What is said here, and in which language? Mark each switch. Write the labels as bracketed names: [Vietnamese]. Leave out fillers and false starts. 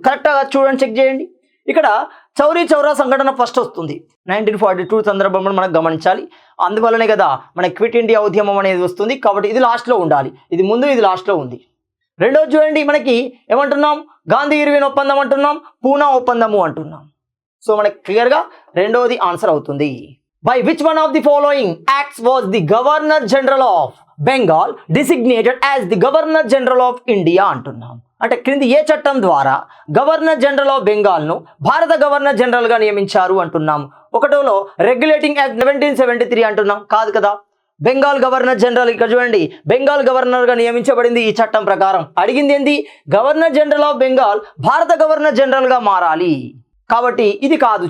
[Telugu] కరెక్ట్గా చూడండి, చెక్ చేయండి. ఇక్కడ చౌరీ చౌరా సంఘటన ఫస్ట్ వస్తుంది, 1942 సందర్భంలో మనకు గమనించాలి. అందువల్లనే కదా మన క్విట్ ఇండియా ఉద్యమం అనేది వస్తుంది. కాబట్టి ఇది లాస్ట్లో ఉండాలి, ఇది ముందు, ఇది లాస్ట్లో ఉంది. రెండోది చూడండి, మనకి ఏమంటున్నాం, గాంధీ ఇర్విన్ ఒప్పందం అంటున్నాం, పూనా ఒప్పందము అంటున్నాం. సో మనకి క్లియర్గా రెండోది ఆన్సర్ అవుతుంది. [English] By which one of the following acts was the Governor General of Bengal designated as the Governor General of India [Telugu] అంటున్నాం. అంటే క్రింది ఏ చట్టం ద్వారా గవర్నర్ జనరల్ ఆఫ్ బెంగాల్ను భారత గవర్నర్ జనరల్గా నియమించారు అంటున్నాం. ఒకటోలో రెగ్యులేటింగ్ యాక్ట్ 1773 అంటున్నాం, కాదు కదా. బెంగాల్ గవర్నర్ జనరల్, ఇక్కడ చూడండి, బెంగాల్ గవర్నర్గా నియమించబడింది ఈ చట్టం ప్రకారం. అడిగింది ఏంది, గవర్నర్ జనరల్ ఆఫ్ బెంగాల్ భారత గవర్నర్ జనరల్గా మారాలి, కాబట్టి ఇది కాదు.